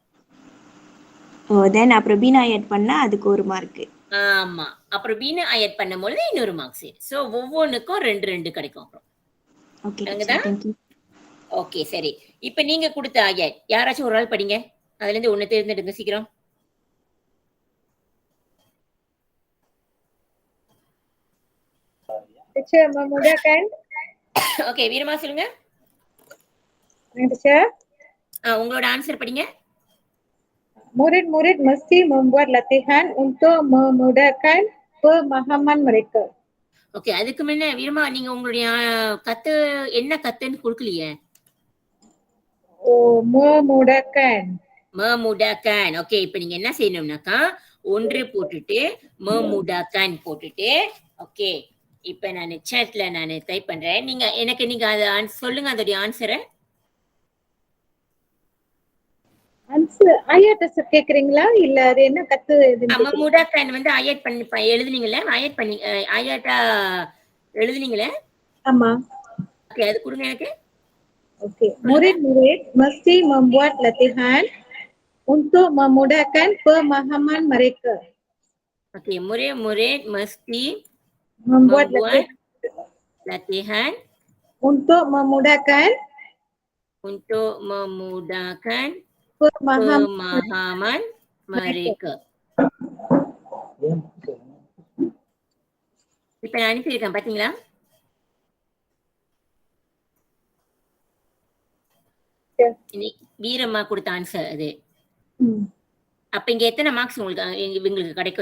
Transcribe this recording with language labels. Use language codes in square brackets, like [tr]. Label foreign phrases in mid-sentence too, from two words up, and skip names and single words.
[ta] தென் அப்புறம் பீனா ஆட் பண்ணா அதுக்கு 1 மார்க். ஆமா. அப்புறம் பீனா ஆட் பண்ணும்போது இன்னொரு மார்க்ஸ். சோ ஒவ்வொன்னுக்கும் 2 2 கிடைக்கும் அப்புறம். ஓகே விளங்குதா? டீச்சர், [en] thank you. [ta] ஓகே சரி. இப்ப நீங்க கொடுத்த ஆயட் யாராச்சும் ஒரு ஆள் படிங்க. அதுல இருந்து ஒண்ணு தேர்ந்தெடுங்க சீக்கிரம். [ms] Teacher, memudahkan. [ta] ஓகே வீரமா சொல்லுங்க. [en] Teacher, [ta] உங்களோட ஆன்சர் படிங்க. [ms] murid-murid mesti membuat latihan untuk memudahkan pemahaman mereka. [ta] ஓகே அதுக்கு முன்ன வீரமா நீங்க உங்களுடைய கத்து என்ன கத்துன்னு கொடுக்கலையே. [ms] Oh, memudahkan. memudahkan. [ta] ஓகே இப்ப நீங்க என்ன செய்யணும்னாக்கா 1 போட்டுட்டு memudahkan போட்டுட்டு ஓகே இப்ப நான் chatல நான் டைப் பண்றேன். நீங்க அத சொல்லுங்க அதோட ஆன்சரை. Answer [ms] ayat tersebut [ta] கேக்குறீங்களா இல்ல அது என்ன கத்து இதுன்னு கேக்குறீங்களா? memudahkan வந்து ஆயட் பண்ணி எழுதுனீங்கல ஆயட் பண்ணி ஆயட்டா எழுதுனீங்கல. ஆமா. ஓகே அது கொடுங்க எனக்கு. [ms] Okey, murid-murid mesti membuat latihan untuk memudahkan pemahaman mereka. ஓகே murid-murid mesti Membuat membuat latihan untuk memudahkan pemahaman mereka. [ta] இப்ப நான் அனுப்பியிருக்கேன் பாத்தீங்களா? வீரம்மா கொடுத்த ஆன்சர் அது. அப்ப இங்க எத்தனை மார்க்ஸ் உங்களுக்கு இவங்களுக்கு கிடைக்கும்?